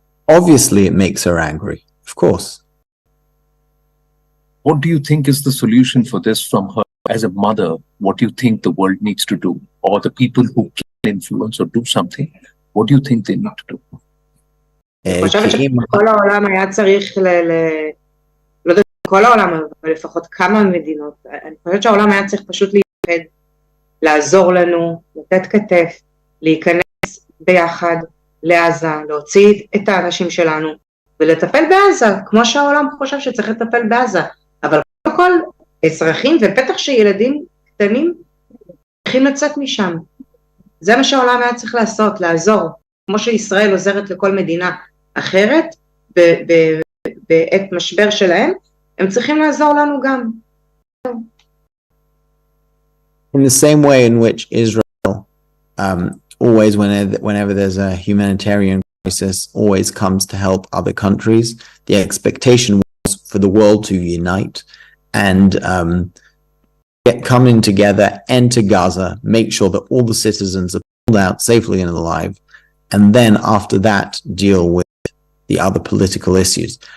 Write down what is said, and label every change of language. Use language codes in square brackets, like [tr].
[en] Obviously, it makes her angry, of course. What do you think is the solution for this from her as a mother? What do you think the world needs to do? Or the people who can influence or do something, what do you think they need to do? [he] אני חושבת שכל העולם היה צריך, לא יודעת כל העולם, אבל לפחות כמה מדינות, אני חושבת שהעולם היה צריך פשוט להתאחד, לעזור לנו, לתת כתף, להיכנס ביחד לעזה, להוציא את האנשים שלנו, ולטפל בעזה, כמו שהעולם חושב שצריך לטפל בעזה, אבל קודם כל, אזרחים ובטח שילדים קטנים, צריכים לצאת משם. זה מה שהעולם היה צריך לעשות, לעזור, כמו שישראל עוזרת לכל מדינה, אחרת, בעת משבר שלהם, הם צריכים לעזור לנו גם. [en] In the same way in which Israel always, whenever there's a humanitarian crisis, always comes to help other countries, the expectation was for the world to unite and get coming together, enter Gaza, make sure that all the citizens are pulled out safely and alive, and then after that deal with the other political issues.